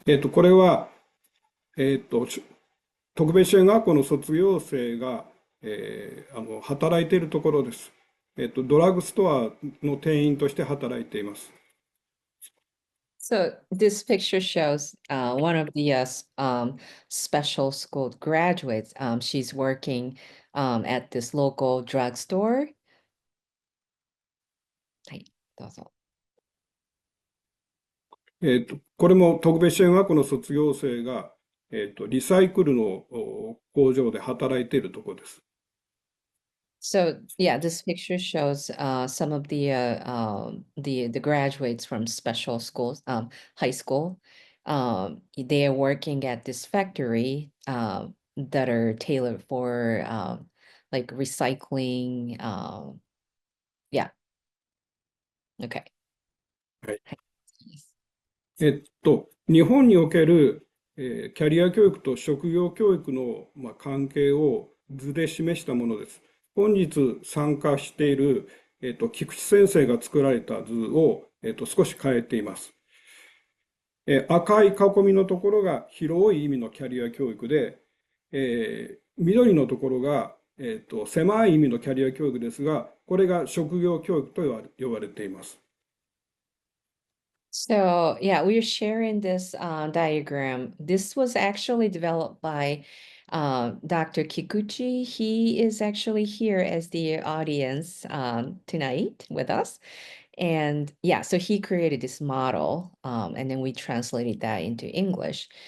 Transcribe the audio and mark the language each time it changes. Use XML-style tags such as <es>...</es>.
<ja>これは、特別支援学校の卒業生が、働いているところです。ドラッグストアの店員として働いています。</ja> <en>So this picture shows one of the special school graduates. She's working at this local drugstore.</en> <ja>はい、どうぞ。これも特別支援学校の卒業生が、リサイクルの工場で働いているところです。</ja> <en>So yeah, this picture shows some of the graduates from special schools, high school. They are working at this factory that are tailored for like recycling. Yeah. Okay.</en> <ja>はい。はい。日本における、キャリア教育と職業教育の、関係を図で示したものです。本日参加している、菊池先生が作られた図を、少し変えています。赤い囲みのところが広い意味のキャリア教育で、緑のところが、狭い意味のキャリア教育ですが、これが職業教育と呼ばれています。</ja> <en>So yeah, we're sharing this diagram. This was actually developed by Dr. Kikuchi. He is actually here as the audience tonight with us. And yeah, so he created this model, and then we translated that into English.</en>